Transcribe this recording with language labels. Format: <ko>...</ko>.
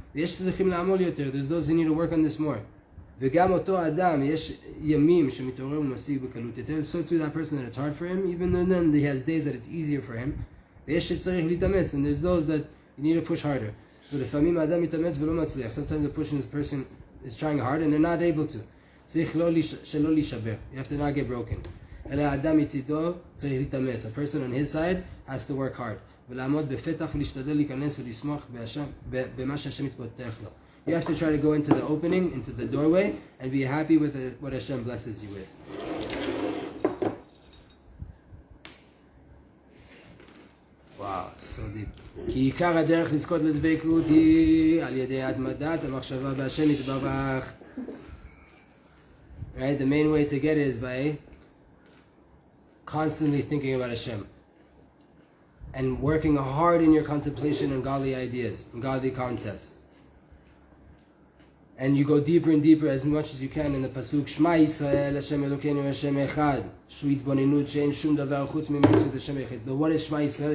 <en>There's those who need to work on this more.</en> <he>וגם אותו אדם, יש ימים שמתעורר ומשיג בקלות יותר,</he> <en>so too that person that it's hard for him, even though then he has days that it's easier for him,</en> <he>ויש שצריך להתאמץ,</he> <en>and there's those that you need to push harder.</en> <he>ולפעמים האדם מתאמץ ולא מצליח,</he> <en>sometimes the person is trying hard and they're not able to.</en> <he>צריך שלא להישבר,</he> <en>you have to not get broken.</en> <he>אלא האדם מצידו צריך להתאמץ,</he> <en>a person on his side has to work hard.</en> <he>ולעמוד בפתח ולהשתדל להיכנס ולשמוח במה שהשם יתפתח לו.</he> <en>You have to try to go into the opening, into the doorway, and be happy with what Hashem blesses you with. Wow, so deep.</en> <he>כי עיקר הדרך לזכות לדבקות היא על ידי התמדת המחשבה בהשם יתברך.</he> <en>Right, the main way to get it is by constantly thinking about Hashem and working hard in your contemplation on godly ideas and godly concepts. And you go deeper and deeper as much as you can in the pasuk</en> <he>Shema Yisrael Hashem Elokeinu Hashem Echad</he> <en>Shu Yitbonenut She'en Shum Davar Chutz Mi'Mitzvot Hashem Echad. So what is Shema Yisrael?</en>